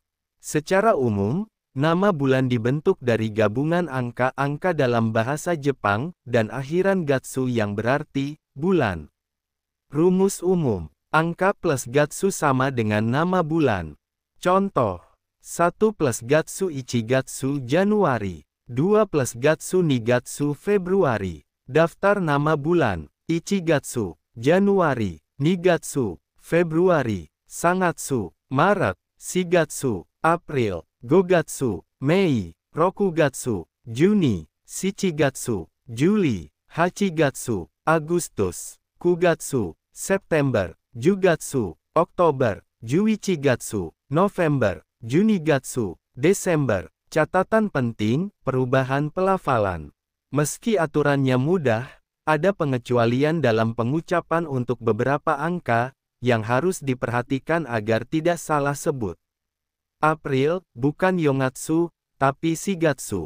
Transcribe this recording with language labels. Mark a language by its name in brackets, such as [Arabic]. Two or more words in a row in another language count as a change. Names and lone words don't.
[Indonesian] Secara umum, nama bulan dibentuk dari gabungan angka-angka dalam bahasa Jepang, dan akhiran gatsu yang berarti, bulan. Rumus umum, angka plus gatsu sama dengan nama bulan. Contoh, 1 plus gatsu Ichigatsu Januari, 2 plus gatsu Nigatsu Februari. Daftar nama bulan, Ichigatsu, Januari, Nigatsu, Februari, Sangatsu, Maret, Shigatsu, April, Gogatsu, Mei, Rokugatsu, Juni, Shichigatsu, Juli, Hachigatsu, Agustus, Kugatsu, September, Jugatsu, Oktober, Juichigatsu, November, Junigatsu, Desember. Catatan penting, perubahan pelafalan. Meski aturannya mudah, ada pengecualian dalam pengucapan untuk beberapa angka, yang harus diperhatikan agar tidak salah sebut. April, bukan Yongatsu, tapi Shigatsu.